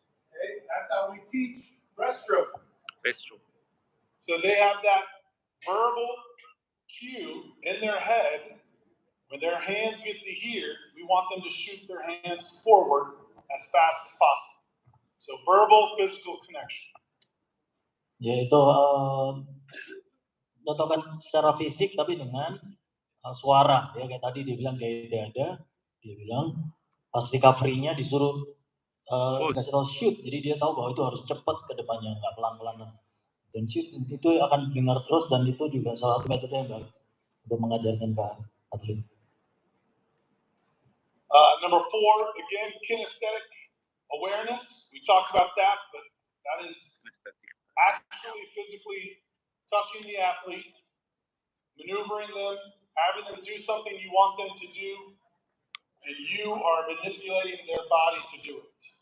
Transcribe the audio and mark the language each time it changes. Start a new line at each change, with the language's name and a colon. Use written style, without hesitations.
English: Okay, that's how we teach breaststroke. So they have that verbal cue in their head. When their hands get to here, we want them to shoot their hands forward as fast as possible. So verbal physical connection.
Indonesian: Yaitu contohkan secara fisik tapi dengan suara ya, kayak tadi dia bilang kayak dada, dia bilang pas recovery-nya disuruh kasih tahu shoot, jadi dia tahu bahwa itu harus cepat ke depannya, nggak pelan-pelan. Dan shoot itu akan dengar terus, dan itu juga salah satu metode yang baik untuk mengajarkan ke atlet.
English: Number 4, again, kinesthetic awareness. We talked about that, but that is actually physically touching the athlete, maneuvering them, having them do something you want them to do, and you are manipulating their body to do it.